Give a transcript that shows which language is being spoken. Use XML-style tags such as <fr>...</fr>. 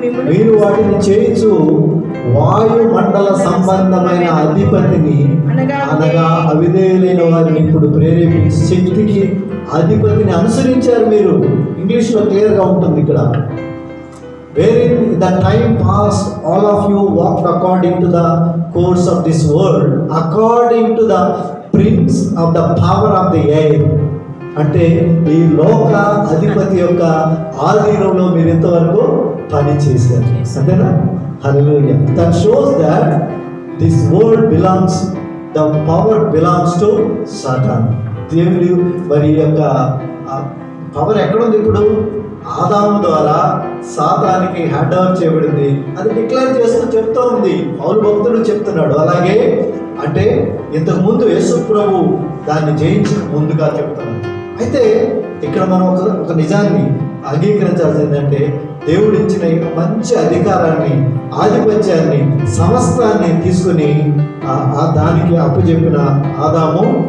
<te>మీరు వాటిని చేయించు వాయుమండల సంబంధమైన అధిపతిని, అనగా అవిధేయులైన వారిని ఇప్పుడు ప్రేరేపించి శక్తికి అధిపతిని అనుసరించారు మీరు. ఇంగ్లీష్లో క్లియర్గా ఉంటుంది ఇక్కడ.</te> <en>Wherein the time past all of you walked according to the course of this world, according to the prince of the power of the air.</en> <te>అంటే ఈ లోక అధిపతి యొక్క ఆధీనంలో మీరు ఇంతవరకు పని చేశారు, అంతేనా? హల్లెలూయా.</te> <en>That shows that this world belongs, the power belongs to Satan.</en> <te>దేవుడు మరి యొక్క పవర్ ఎక్కడుంది? ఇప్పుడు ఆదాము ద్వారా సాతానికి హ్యాండ్ ఓవర్ చేయబడింది. అది డిక్లేర్ చేస్తూ చెప్తూ ఉంది, పౌలు భక్తుడు చెప్తున్నాడు. అలాగే అంటే ఇంతకు ముందు యేసు ప్రభు దాన్ని జయించిన ముందుగా చెప్తున్నాడు. అయితే ఇక్కడ మనం ఒక నిజాన్ని అంగీకరించాల్సింది ఏంటంటే, దేవుడు ఇచ్చిన మంచి అధికారాన్ని, ఆధిపత్యాన్ని, సమస్తాన్ని తీసుకుని దానికి అప్పచెప్పిన ఆదాము</te>